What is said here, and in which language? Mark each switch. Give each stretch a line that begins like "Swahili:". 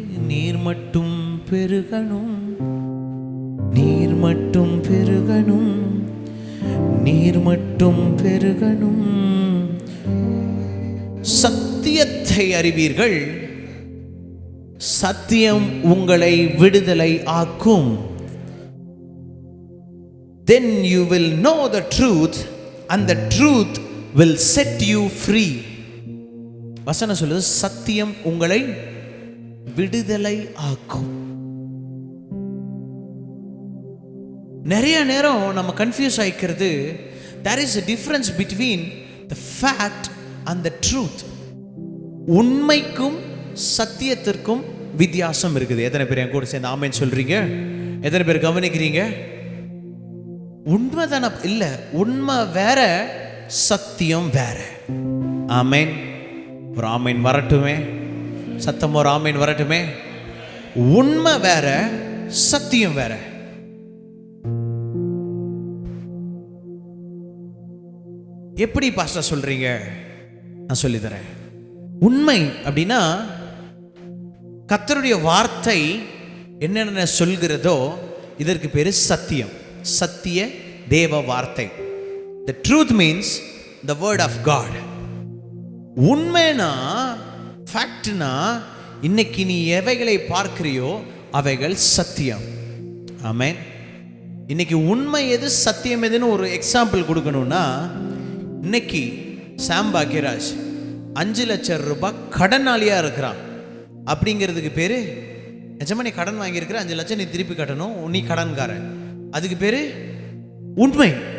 Tamil: நீர் மட்டும் பெருகணும், நீர் மட்டும் பெருகணும், நீர் மட்டும் பெருகணும், சத்தியத்தை அறிவீர்கள், சத்தியம் உங்களை விடுதலை ஆக்கும்.
English: Then you will know the truth and the truth will set you free.
Tamil: வசனம் சொல்லுது, சத்தியம் உங்களை விடுதலை ஆக்கும். நிறைய நேரம் நம்ம confuse ஆயிக்கிறது.
English: there is a difference between the fact and the truth.
Tamil: உண்மைக்கும் சத்தியத்திற்கும் வித்தியாசம் இருக்குது. எத்தனை பேர் என் கூட சேர்ந்து ஆமென் சொல்றீங்க? எத்தனை பேர் கவனிக்கிறீங்க? உண்மைதான? இல்ல, உண்மை வேற, சத்தியம் வேற. ஆமென். ஒரு ஆமென் வரட்டுமே, சத்தம் ஒரு ஆமென் வரட்டுமே. உண்மை வேற, சத்தியம் வேற. எப்படி பாஸ்டர் சொல்றீங்க? நான் சொல்லி தரேன். உண்மை அப்படின்னா கர்த்தருடைய வார்த்தை என்னென்ன சொல்கிறதோ இதற்கு பேரு சத்தியம். சத்திய தேவ வார்த்தை.
English: The truth means the word of God.
Tamil: உண்மைனா, ஃபேக்ட்னா, இன்னைக்கு நீ எவைகளை பார்க்கிறியோ அவைகள் சத்தியம். ஆமென். இன்னைக்கு உண்மை எது, சத்தியம் எதுன்னு ஒரு எக்ஸாம்பிள் கொடுக்கணும்னா, இன்னைக்கு சாம் பாக்யராஜ் 5 லட்சம் ரூபாய் கடனாளியா இருக்கிறான் அப்படிங்கிறதுக்கு பேரு, நிஜமா நீ கடன் வாங்கியிருக்கிற 5 லட்சம் நீ திருப்பி கட்டணும், நீ கடன்காரன், அதுக்கு பேரு உண்மை.